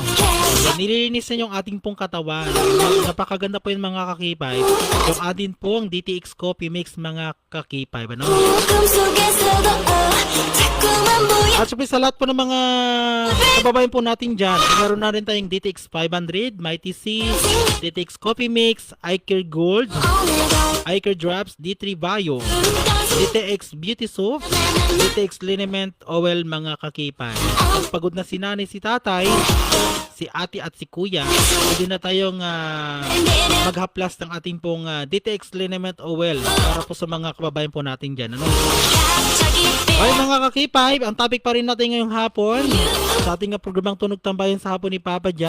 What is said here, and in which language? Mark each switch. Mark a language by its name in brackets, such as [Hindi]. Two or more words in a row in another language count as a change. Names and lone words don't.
[Filipino] Nililinis na yung ating pong katawan. Napakaganda po yung mga ka-K5. Yung atin pong DTX Coffee Mix mga ka-K5, ano? At syempre sa lahat po ng mga kababayan po natin dyan, meron na rin tayong DTX 500, [English] Mighty C, [Filipino] DTX Coffee Mix, [English] iCare Gold, iCare Drops, [Filipino] D3 Bio, DTX [English] Beauty Soap, [Filipino] DTX [English] Liniment Oil [Filipino] mga ka-K5. pagod na si nanay, si tatay, si ate at si kuya, pwede na tayong maghaplas ng ating pong DTX [English] Liniment Oil [Filipino] para po sa mga kababayan po natin dyan. Ano? Okay mga kakipay, ang topic pa rin natin ngayong hapon sa ating programang Tunog Tambayan sa hapon ni Papa Jack.